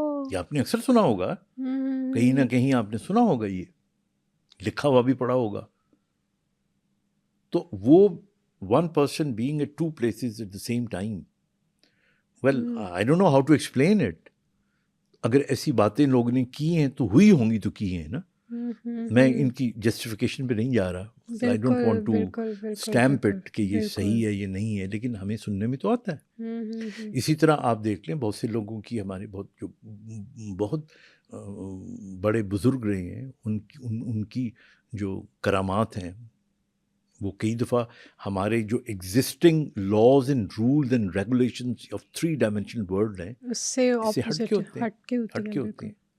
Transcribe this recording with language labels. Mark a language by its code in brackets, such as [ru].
[ur] یہ آپ نے اکثر سنا ہوگا، کہیں نہ کہیں آپ نے سنا ہوگا، یہ لکھا ہوا بھی پڑھا ہوگا. تو وہ [en] one person being at 2 places at the same time. Well, I don't know how to explain it. [ur] اگر ایسی باتیں لوگ نے کی ہیں تو ہوئی ہوں گی تو کی ہیں نا. میں ان کی جسٹیفیکیشن پہ نہیں جا رہا. [en] I don't want to stamp it [ur] کہ یہ صحیح ہے یہ نہیں ہے، لیکن ہمیں سننے میں تو آتا ہے. اسی طرح آپ دیکھ لیں بہت سے لوگوں کی، ہمارے بہت بڑے بزرگ رہے ہیں، ان کی جو کرامات ہیں وہ کئی دفعہ ہمارے جو [en] existing laws and rules and regulations of 3 dimensional world [ur] ہیں اس سے ہٹ کے ہوتے ہیں.